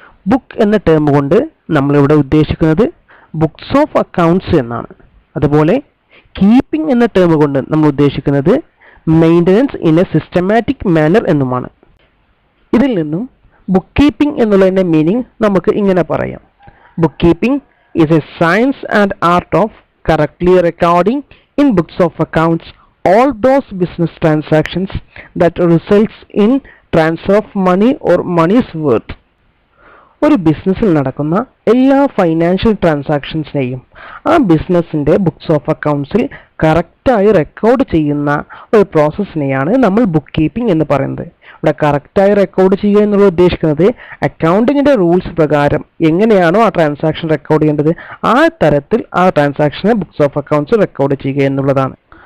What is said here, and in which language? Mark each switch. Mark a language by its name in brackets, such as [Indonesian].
[Malayalam] Book എന്ന term കൊണ്ട് നമ്മളിവിടെ ഉദ്ദേശിക്കുന്നത് ബുക്സ് ഓഫ് അക്കൗണ്ട്സ് എന്നാണ്. അതുപോലെ കീപ്പിംഗ് എന്ന ടേം കൊണ്ട് നമ്മൾ ഉദ്ദേശിക്കുന്നത് [English] maintenance in a systematic manner [Malayalam] എന്നുമാണ്. ഇതിൽ നിന്നും ബുക്ക് കീപ്പിംഗ് എന്നുള്ളതിൻ്റെ മീനിങ് നമുക്ക് ഇങ്ങനെ പറയാം. [English] Book keeping is A science and art of correctly recording in books of accounts all those business transactions that results in transfer of money or money's worth. [Malayalam] ഒരു ബിസിനസ്സിൽ നടക്കുന്ന എല്ലാ ഫൈനാൻഷ്യൽ ട്രാൻസാക്ഷൻസിനെയും ആ ബിസിനസ്സിൻ്റെ ബുക്സ് ഓഫ് അക്കൗണ്ട്സിൽ കറക്റ്റായി റെക്കോർഡ് ചെയ്യുന്ന ഒരു പ്രോസസ്സിനെയാണ് നമ്മൾ ബുക്ക് കീപ്പിംഗ് എന്ന് പറയുന്നത്. ഇവിടെ കറക്റ്റായി റെക്കോർഡ് ചെയ്യുക എന്നുള്ള ഉദ്ദേശിക്കുന്നത് അക്കൗണ്ടിങ്ങിൻ്റെ റൂൾസ് പ്രകാരം എങ്ങനെയാണോ ആ ട്രാൻസാക്ഷൻ റെക്കോർഡ് ചെയ്യേണ്ടത് ആ തരത്തിൽ ആ ട്രാൻസാക്ഷനെ ബുക്സ് ഓഫ് അക്കൗണ്ട്സ് റെക്കോർഡ് ചെയ്യുക എന്നുള്ളതാണ്.